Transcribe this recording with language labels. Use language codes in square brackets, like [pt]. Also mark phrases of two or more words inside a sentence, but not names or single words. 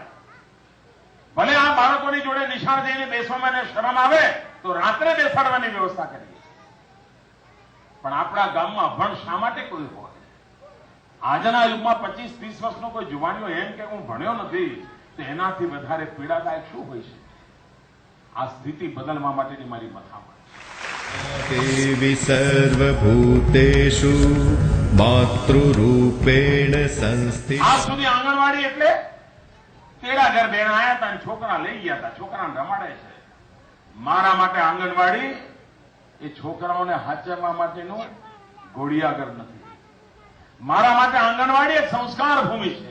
[gu] ભલે આ બાળકોની જોડે નિશાળ જઈને બેસવામાં શરમ આવે તો રાત્રે બેસાડવાની વ્યવસ્થા કરીએ, પણ આપણા ગામમાં અભણ શા માટે કોઈ હોય? આજના યુગમાં 25-30 વર્ષનો કોઈ જુવાનીઓ એમ કે હું ભણ્યો નથી તો એનાથી વધારે પીડાદાયક શું હોય છે? આ સ્થિતિ બદલવા માટેની મારી મથામણ. [sa] देवी सर्वभूतेषु मातृरूपेण संस्थिता [gu] આજ સુધી આંગણવાડી એટલે તેડા ઘર બેન આયા હતા અને છોકરા લઈ ગયા હતા, છોકરાને રમાડે છે. મારા માટે આંગણવાડી એ છોકરાઓને હાચવવા માટેનું ઘોડિયાઘર નથી. મારા માટે આંગણવાડી એક સંસ્કાર ભૂમિ છે.